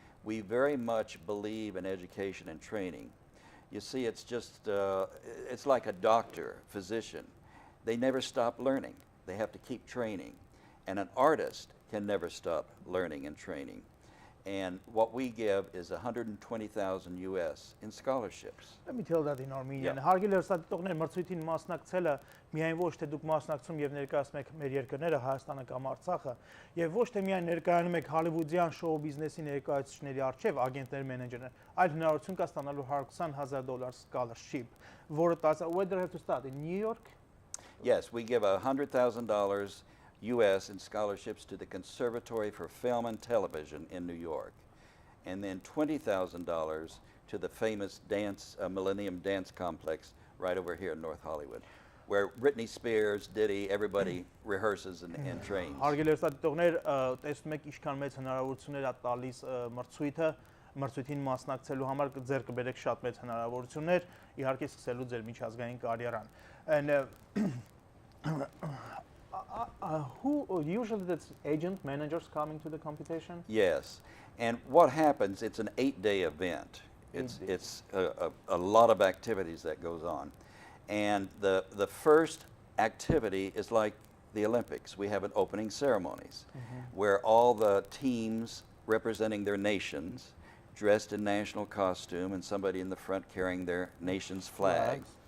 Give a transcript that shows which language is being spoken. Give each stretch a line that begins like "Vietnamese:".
English: We very much believe in education and training. You see, it's just, it's like a doctor, physician. They never stop learning. They have to keep training. And an artist can never stop learning and training. And what we give is 120,000 US in scholarships. Let me tell that in Armenian. Yeah.
Armenian: Հարգելի հեռուստադիտողներ, մրցույթին մասնակցելը միայն ոչ թե դուք մասնակցում եւ ներկայացնում եք մեր երկրները, Հայաստանը կամ Արցախը, եւ ոչ թե միայն ներկայանում եք հոլիվուդյան շոու բիզնեսի ներկայացուցիչների առջև, ագենտներ, մենեջերներ, այլ հնարավորություն կա ստանալու $120,000 scholarship, որը տալիս է
English: where do you have to start in New York? Yes, we give $100,000 US in scholarships to the Conservatory for Film and Television in New York, and then $20,000 to the famous Millennium Dance Complex right over here in North Hollywood, where Britney Spears, Diddy, everybody rehearses and trains.
Armenian: Հարգելի հեռուստադիտողներ, տեսնում եք ինչքան մեծ հնարավորություններ է տալիս մրցույթը, մրցույթին մասնակցելու համար ձեռք բերեք շատ մեծ հնարավորություններ, իհարկե սկսելու ձեր միջազգային կարիերան։
English: And who usually that's agent managers coming to the competition? Yes, and what happens, it's an 8-day event. It's a lot of activities that goes on. And the first activity is like the Olympics. We have an opening ceremonies where all the teams representing their nations dressed in national costume and somebody in the front carrying their nation's flag.